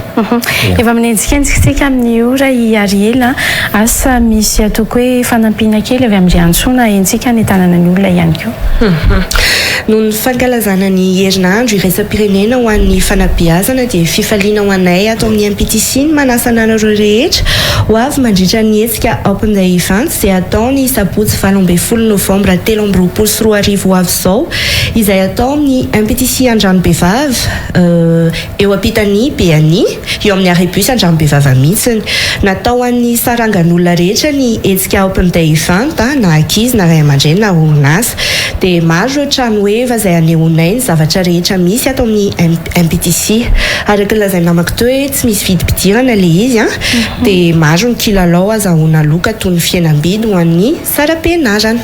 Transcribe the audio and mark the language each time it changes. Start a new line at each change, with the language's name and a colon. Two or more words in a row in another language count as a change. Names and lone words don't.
Malagasy: efa minenjikentsika amin'ny ora iariela asa misy atoko hoe fanampiana kely avy amin'ny antsona entsika ny tanana ny olona ihany koa noho ny fankalazana ny herinandro iraisam-pirenena ho an'ny fanabeazana dia fifaliana ho anay ato amin'ny MPTC ny manasana anareo rehetra ho avy mandritra ny hetsika open
English: day event
Malagasy: izay atao ny sabotsy 12 novambra 2023 ho avy izao izay atao amin'ny MPTC Andranombe-Vava eo ampitany BNI eo amin'ny aribus Andranombe-Vava mihitsiny natao an'ny sarangan'olona rehetra ny hetsika
English: open day event
Malagasy: na ankizy na ray aman-dreny na orinasa dia maro ireo trano eva izay anehoanay ny zavatra rehetra misy ato amin'ny MPTC araka ny lazaina namako teo hoe tsy misy vidim-pidirana le izy dia maro ny kilalao azahoana loka toy ny fihenam-bidy ho an'ny saram-pianarana